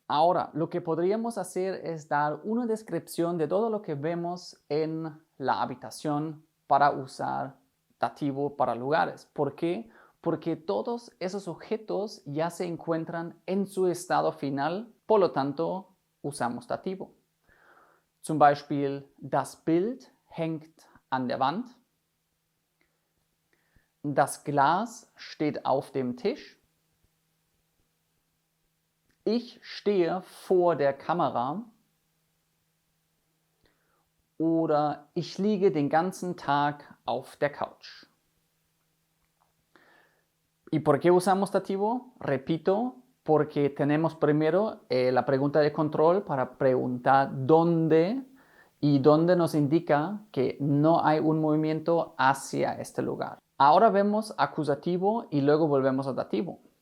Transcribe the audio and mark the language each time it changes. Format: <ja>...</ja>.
<es>Ahora, lo que podríamos hacer es dar una descripción de todo lo que vemos en la habitación para usar dativo para lugares. ¿Por qué? Porque todos esos objetos ya se encuentran en su estado final, por lo tanto, usamos dativo.</es> <de>Zum Beispiel, das Bild hängt an der Wand. Das Glas steht auf dem Tisch. Ich stehe vor der Kamera. Oder ich liege den ganzen Tag auf der Couch.</de> <es>¿Y por qué usamos dativo? Repito, porque tenemos primero la pregunta de control para preguntar dónde, y dónde nos indica que no hay un movimiento hacia este lugar. Ahora vemos acusativo y luego volvemos a dativo.</es>